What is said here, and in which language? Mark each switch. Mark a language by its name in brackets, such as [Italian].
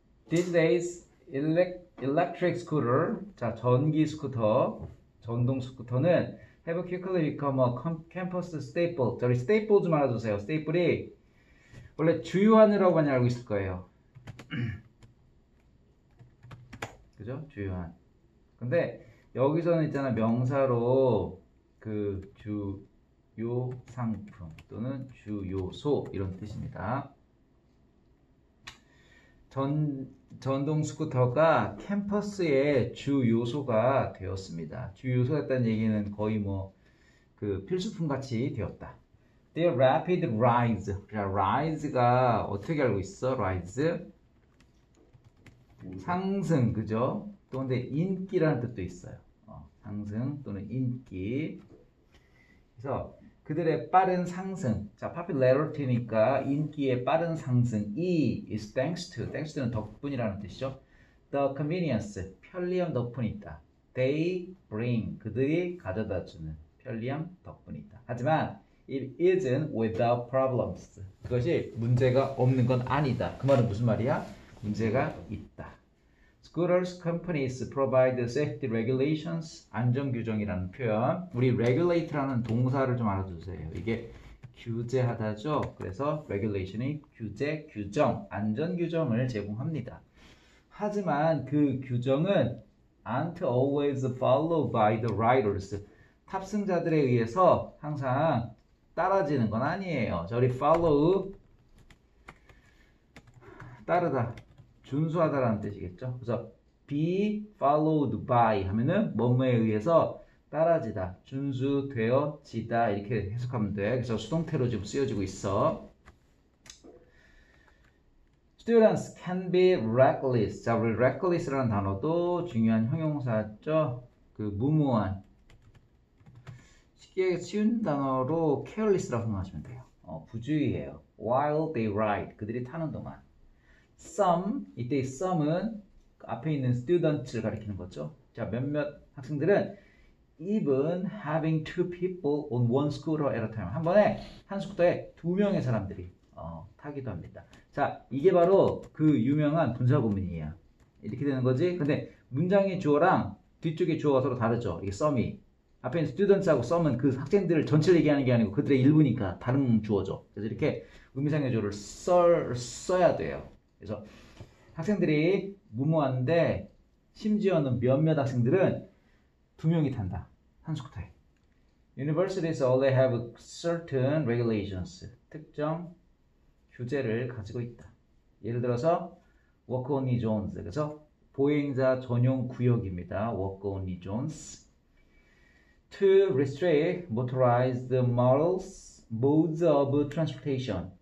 [English] These days, electric scooter, [Korean] 자, 전기 스쿠터, 전동 스쿠터는 [English] have quickly become a campus staple. [Korean] 저기 staple 좀 알아주세요. staple이 원래 주요한이라고 많이 알고 있을 거예요. 그죠? 주요한. 근데 여기서는 있잖아, 명사로 그 주요 상품 또는 주요소 이런 뜻입니다. 전동 스쿠터가 캠퍼스의 주 요소가 되었습니다. 주 요소였다는 얘기는 거의 뭐 그 필수품 같이 되었다. [English] Their rapid rise. [Korean] 자, rise가 어떻게 알고 있어? rise 상승, 그죠? 또 근데 인기라는 뜻도 있어요. 상승 또는 인기. 그래서 그들의 빠른 상승. 자, popularity니까 인기의 빠른 상승. [English] E is thanks to. [Korean] thanks to는 덕분이라는 뜻이죠. [English] The convenience. [Korean] 편리함 덕분이 있다. [English] They bring. [Korean] 그들이 가져다주는 편리함 덕분이 있다. 하지만 [English] it isn't without problems. [Korean] 그것이 문제가 없는 건 아니다. 그 말은 무슨 말이야? 문제가 있다. [English] Scooters companies provide safety regulations. [Korean] 안전규정이라는 표현. 우리 regulate라는 동사를 좀 알아주세요. 이게 규제하다죠. 그래서 regulation이 규제, 규정, 안전규정을 제공합니다. 하지만 그 규정은 [English] aren't always followed by the riders. [Korean] 탑승자들에 의해서 항상 따라지는 건 아니에요. 저리 follow, 따르다. 준수하다라는 뜻이겠죠. 그래서 be followed by 하면은 뭐뭐에 의해서 따라지다, 준수되어지다 이렇게 해석하면 돼. 그래서 수동태로 지금 쓰여지고 있어. [English] Students can be reckless. [Korean] 자, 우리 reckless라는 단어도 중요한 형용사죠. 그 무모한, 쉽게 쉬운 단어로 careless라고 생각하시면 돼요. 부주의해요. [English] While they ride. [Korean] 그들이 타는 동안. Some, 이때 some은 앞에 있는 students를 가리키는 거죠. 자, 몇몇 학생들은 [English] even having two people on one scooter at a time. [Korean] 한 번에 한 스쿠터에 두 명의 사람들이 타기도 합니다. 자, 이게 바로 그 유명한 분사구문이에요. 이렇게 되는 거지. 근데 문장의 주어랑 뒤쪽의 주어가 서로 다르죠. 이게 some이. 앞에 있는 students하고 some은 그 학생들을 전체를 얘기하는 게 아니고 그들의 일부니까 다른 주어죠. 그래서 이렇게 의미상의 주어를 써야 돼요. 그래서 학생들이 무모한데 심지어는 몇몇 학생들은 두 명이 탄다. 한 스쿠터에. [English] Universities only have certain regulations. [Korean] 특정 규제를 가지고 있다. 예를 들어서 [English] work only zones. [Korean] 그래서 보행자 전용 구역입니다. [English] work only zones. To restrict motorized modes of transportation.